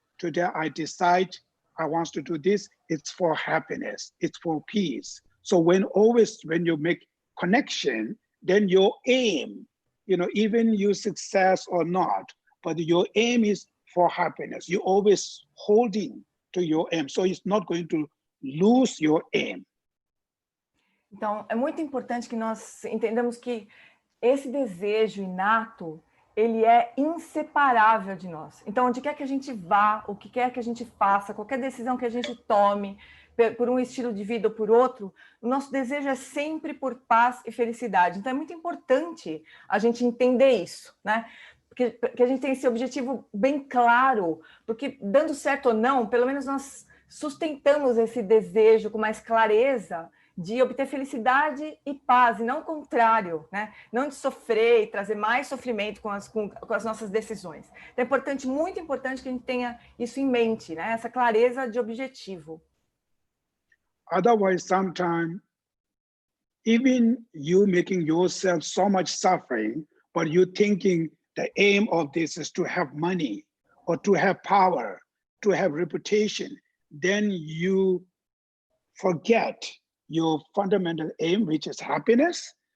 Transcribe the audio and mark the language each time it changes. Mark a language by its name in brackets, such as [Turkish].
[English] Today I decide I want to do this. It's for happiness. It's for peace. So when you make connection, then your aim, even you success or not, but your aim is for happiness. You're always holding to your aim, so it's not going to lose your aim. [Portuguese] Então, é muito importante que nós entendamos que esse desejo inato, ele é inseparável de nós. Então, onde quer que a gente vá, o que quer que a gente faça, qualquer decisão que a gente tome, por um estilo de vida ou por outro, o nosso desejo é sempre por paz e felicidade. Então, é muito importante a gente entender isso, né? Porque a gente tem esse objetivo bem claro, porque dando certo ou não, pelo menos nós sustentamos esse desejo com mais clareza de obter felicidade e paz, e não o contrário, né? Não de sofrer e trazer mais sofrimento com as nossas decisões. Então, é importante, muito importante que a gente tenha isso em mente, né? Essa clareza de objetivo. [English] Otherwise, sometimes, even you making yourself so much suffering, but you thinking the aim of this is to have money, or to have power, to have reputation, then you forget your fundamental aim, which is happiness.